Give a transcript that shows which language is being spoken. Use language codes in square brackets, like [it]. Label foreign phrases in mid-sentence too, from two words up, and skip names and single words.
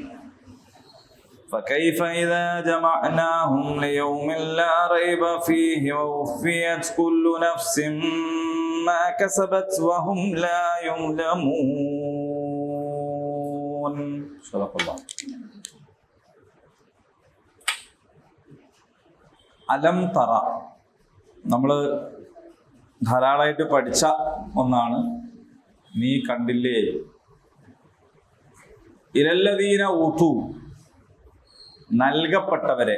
[ar] فكيف إذا جمعناهم ليوم لا ريب فيه ووفيت كل نفس ما كسبت وهم لا يظلمون. صدق الله. ألم تر [ml] നമ്മൾ ധാരാളമായിട്ട് പഠിച്ച ഒന്നാണ്. നീ കണ്ടില്ലേ? [ar] إلى الذين أوتوا, [ml] നൽകപ്പെട്ടവരെ.